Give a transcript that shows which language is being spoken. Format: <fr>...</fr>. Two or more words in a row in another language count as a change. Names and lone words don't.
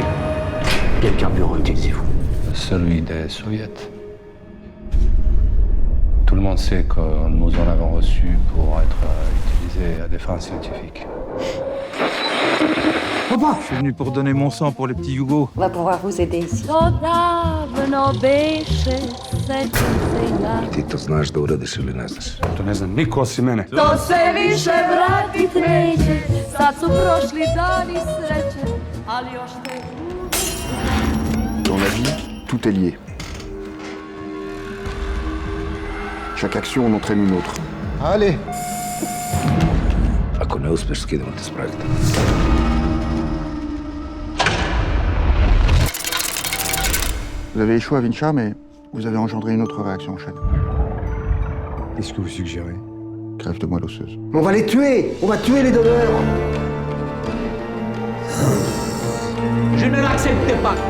<fr>Quel carburant utilisez-vous? Celui des soviets. Tout le monde sait que nous en avons reçu pour être utilisé à des fins scientifiques. Je suis venu pour donner mon sang pour les petits Yougos. On va pouvoir vous aider ici.</fr> <sr>Ti to znaš da uradiš ili ne znaš? To ne znam niko osim mene. To se više vratit neće, sad su prošli dani sreće, ali još te...</sr> <fr>Dans la vie, tout est lié. Chaque action en entraîne une autre. Allez.</fr> <sr>Ako ne uspeš, skidamo te s projekta.</sr> <fr>Vous avez échoué à Vincha, mais vous avez engendré une autre réaction en chaîne. Qu'est-ce que vous suggérez? Greffe de moelle osseuse. On va les tuer! On va tuer les donneurs! Je ne l'accepte pas.</fr>